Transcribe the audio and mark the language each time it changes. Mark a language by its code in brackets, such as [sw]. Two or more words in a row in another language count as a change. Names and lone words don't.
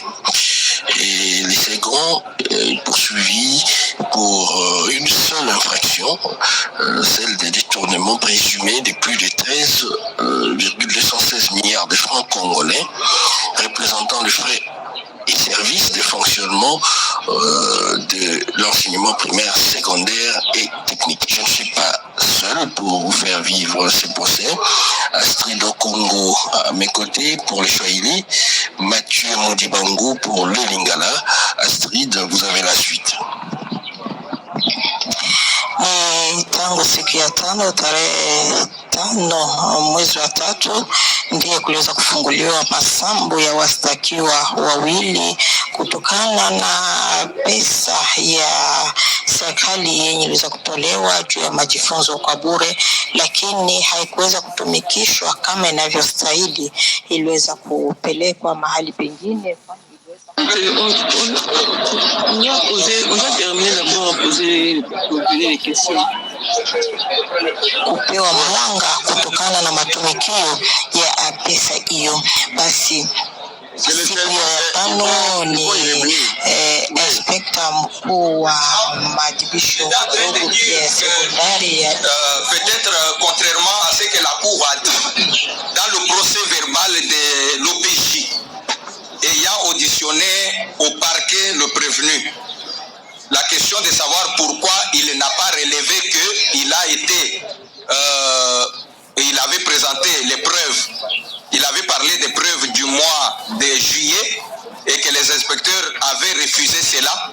[fr] Et les seconds poursuivis pour une seule infraction, celle des détournements présumés de plus de 13,216 milliards de francs congolais, représentant le frais et services de fonctionnement de l'enseignement primaire, secondaire et technique. Je ne suis pas seul pour vous faire vivre ce procès. Astrid Okongo à mes côtés pour le Swahili, Mathieu Modibango pour le Lingala. Astrid, vous avez la suite. [sw] Tangu siku ya 5 tarehe 5 mwezi wa 3 ndiye kuliweza kufunguliwa masambu ya wastakiwa wawili kutokana na pesa ya serikali yenye iliweza kutolewa juu ya majifunzo kwa bure, lakini haikuweza kutumikishwa kama inavyostahili. Iliweza kupelekwa mahali pengine. [fr] On doit terminer d'abord à poser les questions. [sw] Kupewa mwanga kutokana na matumikio ya pesa hiyo. Basi Siku ya tano ni inspekta mkuu wa maadhibisho ndogo pia sekondari ya [fr] peut-être contrairement à ce que la Cour a dit dans le procès verbal de l'OPJ ayant auditionné au parquet le prévenu. La question de savoir pourquoi il n'a pas relevé qu'il a été, il avait présenté les preuves, il avait parlé des preuves du mois de juillet et que les inspecteurs avaient refusé cela.